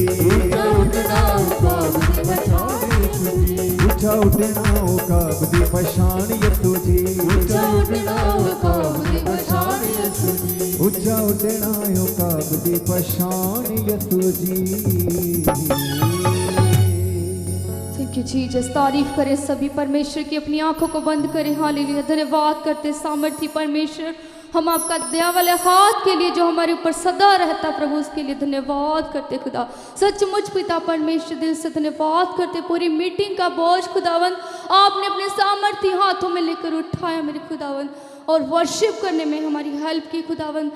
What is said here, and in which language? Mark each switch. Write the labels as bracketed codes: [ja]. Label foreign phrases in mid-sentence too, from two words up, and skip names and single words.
[hi] ऊंचा उठना औकात दी पहचान यीशु जी ऊंचा उठना औकात दी पहचान यसु जी ऊंचा उठना औकात दी पहचान यीशु जी ऊंचा उठना औकात दी पहचान यसु जी। [en] Thank you Jesus. [hi] तारीफ करें सभी परमेश्वर की, अपनी आंखों को बंद करें। हालेलुया। धन्यवाद करते सामर्थी परमेश्वर, हम आपका दया वाले हाथ के लिए जो हमारे ऊपर सदा रहता प्रभु, उसके लिए धन्यवाद करते खुदा। सचमुच पिता परमेश्वर दिल से धन्यवाद करते। पूरी मीटिंग का बोझ खुदावन आपने अपने सामर्थी हाथों में लेकर उठाया मेरे खुदावन, और वर्शिप करने में हमारी हेल्प की खुदावन।